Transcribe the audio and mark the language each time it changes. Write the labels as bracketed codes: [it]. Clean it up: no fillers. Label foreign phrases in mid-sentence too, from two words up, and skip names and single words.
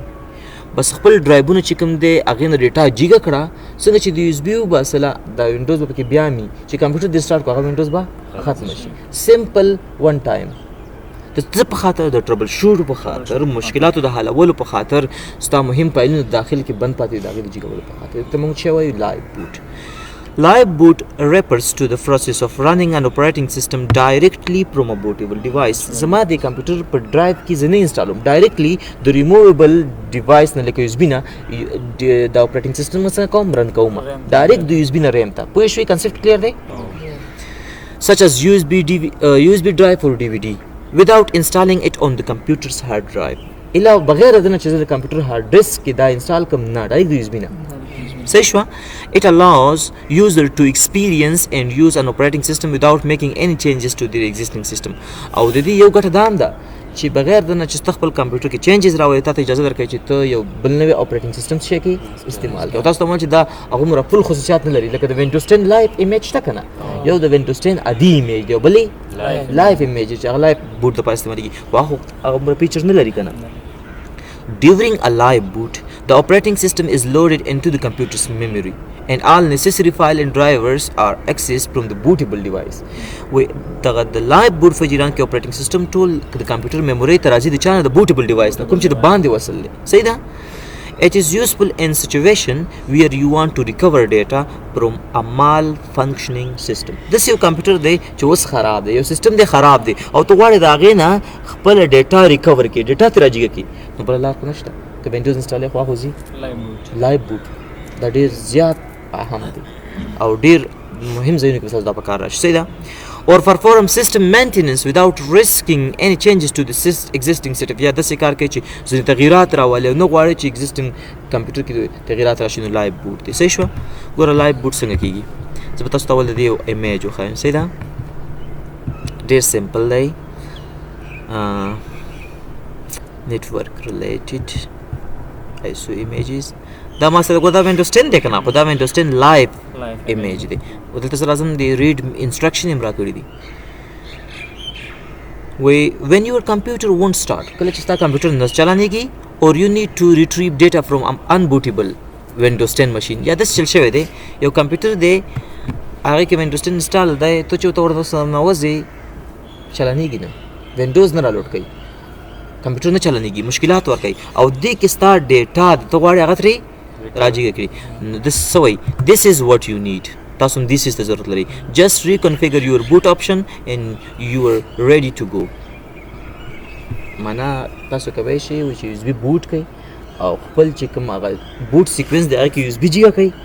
[ps] بس خپل ډرایبونه چې کوم دی هغې نه ډیټا جګه کړه، څنګه چې د یو اس بي وباسله دا وینډوز به پکې بیا مي، چې کمپیوټر دې سټارټ کړو هغه وینډوز به ختمه شي. [en] simple one time. [ps] د څه په خاطر؟ د ټربل شوټ په خاطر، مشکلاتو د حلولو په خاطر، ستا مهم فایلونه داخل کې بند پاتې دي، د هغې د جګولو په خاطر ته موږ څه وایو؟ [en] live boot. Live boot refers to the process of running an operating system directly from a bootable device. [ps] زما د کمپیوټر په ډرایو کې زه نه انسټالوم، ډایرکټلی د ریموویبل ډیوایس نه، لکه یو اس بي نه د [en] operating system [ps] څنګه کوم رن کوم، ډایرکټ د یو اس بي نه ریم ته. پوه شوې؟ [en] concept clear [ps] دی؟ [en] such as USB drive or DVD without installing it on the computer's hard drive. [ps] الا بغیر د نه چې د کمپیوټر هارد ډیسک کې دا انسټال کوم نه، ډایرکټ د یو اس بي نه. صحیح شوه. [en] It allows user to experience and use an operating system without making any changes to their existing system. [ps] او د دې یو ګټه دا هم ده چې بغیر د نه چې ته خپل کمپیوټر کې چینجز راوړې، تا ته اجازه درکوي چې ته یو بل نوی [en] operating system [ps] څه کې استعمال کړې. او تاسو ته وایم چې دا هغومره فل خصوصیات نه لري. لکه د وینډوز 10 [en] live image [ps] شته که نه؟ یو د وینډوز 10 عادي ایمیج دی، او بل [en] live image [ps] چې هغه [en] live boot [ps] دپاره استعمالېږي، خو هغه هغومره فیچر نه لري که نه. [en] During a live boot, the operating system is loaded into the computer's memory and all necessary file and drivers are accessed from the bootable device. The live boot [ps] په جریان کې [en] operating system [ps] ټول د کمپیوټر میموري ته راځي، د چا نه؟ د [en] bootable device [ps] نه، کوم چې د باندې وصل دی. صحیح ده؟ [en] It is useful in situation where you want to recover data from a malfunctioning system. [ps] داسې یو کمپیوټر دی چې اوس خراب دی، یو سیسټم دی خراب دی، او ته غواړې د هغې نه خپله ډیټا ریکور کړې، ډیټا ترې راجګه کړي، نو بله لار خو نشته. که وینډوز انسټالې خو هغه ځي [en] live boot. [ps] دا ډېر زیات اهم دی او ډېر مهم ځایونو کې به تاسو دا په کار راشي. صحیح ده؟ [en] or perform system maintenance without risking any changes to the existing setup. [ps] یا داسې کار کوي چې ځینې تغییرات راولي او نه غواړي چې existing کمپیوټر کې تغییرات راشي، نو [en] live boot [ps] دی. صحیح شوه. ګوره [en] live boot [ps] څنګه کېږي، زه به تاسو ته اول د دې یو ایمیج وښایم. صحیح ده؟ ډېر سمپل دی. [en] network related ISO images [ps] دا ما سره دا وینډوز 10 دی کنه خو دا وینډوز 10 لایو ایمیج دی او دلته سره لازم دی ریډ انسټرکشن هم راکړی دی وی [en] when your computer won't start [ps] کله چې ستا کمپیوټر نه چلانېږي [en] or you need to retrieve data from unbootable Windows 10 machine [ps] یا داسې چل شوی دی یو کمپیوټر دی هغې کې Windows 10 انسټال دی ته چې ورته ورننوځې چلانېږي نه وینډوز نه رالوډ کوي کمپیوټر نه چلانېږي مشکلات ورکوي او دې کې ستا ډیټا ته غواړې هغه ترې راجګه کړي نو دس څه وایي [en] this is what you need [ps] تاسو هم [en] this is [ps] ته ضرورت لري just [en] reconfigure your boot option and you are ready to go [ps] معنا تاسو کولی شئ چې یو اس بي بوټ کوي او خپل چې کوم هغه [en] boot sequence [ps] دی هغه کې یو اس بي جګه کوي